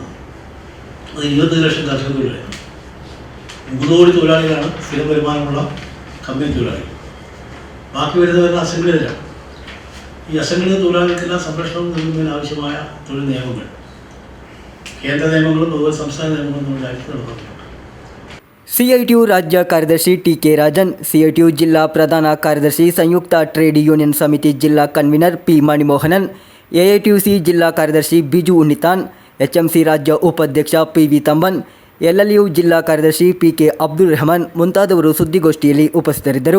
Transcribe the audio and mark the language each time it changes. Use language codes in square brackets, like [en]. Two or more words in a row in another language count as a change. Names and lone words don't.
[ml] അത് 20 ലക്ഷം കർഷക തൊഴിലാളികൾ, 3 കോടി തൊഴിലാളികളാണ് സ്ഥിര വരുമാനമുള്ള കമ്പനി തൊഴിലാളികൾ. ബാക്കി വരുന്നവരുടെ അസംഘടിതരാണ്. ഈ അസംഘടിത തൊഴിലാളികൾക്കെല്ലാം സംരക്ഷണം നൽകുന്നതിന് ആവശ്യമായ തൊഴിൽ നിയമങ്ങൾ, കേന്ദ്ര നിയമങ്ങളും അതുപോലെ സംസ്ഥാന നിയമങ്ങളും നമ്മുടെ രാജ്യത്ത് നടപ്പാക്കിയിട്ടുണ്ട്. [kn] CITU ರಾಜ್ಯ ಕಾರ್ಯದರ್ಶಿ TK ರಾಜನ್, CITU ಜಿಲ್ಲಾ ಪ್ರಧಾನ ಕಾರ್ಯದರ್ಶಿ ಸಂಯುಕ್ತ ಟ್ರೇಡ್ ಯೂನಿಯನ್ ಸಮಿತಿ ಜಿಲ್ಲಾ ಕನ್ವೀನರ್ P ಮಣಿಮೋಹನನ್, AITUC ಜಿಲ್ಲಾ ಕಾರ್ಯದರ್ಶಿ ಬಿಜು ಉನ್ನಿತಾನ್, HMC ರಾಜ್ಯ ಉಪಾಧ್ಯಕ್ಷ PV ತಂಬನ್, LLU ಜಿಲ್ಲಾ ಕಾರ್ಯದರ್ಶಿ PK ಅಬ್ದುಲ್ ರೆಹಮಾನ್ ಮುಂತಾದವರು ಸುದ್ದಿಗೋಷ್ಠಿಯಲ್ಲಿ ಉಪಸ್ಥಿತರಿದ್ದರು.